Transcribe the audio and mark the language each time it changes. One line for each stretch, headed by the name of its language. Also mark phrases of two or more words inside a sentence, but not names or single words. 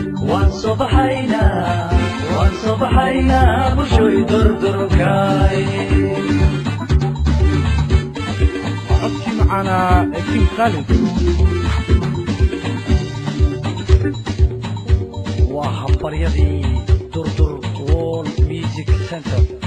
Somali: Wan subahaina, wan subahaina, bushuy durdurkay. Codkii macaanaa ee King Khalid. Waa hambaryadii Durdur World Music Center.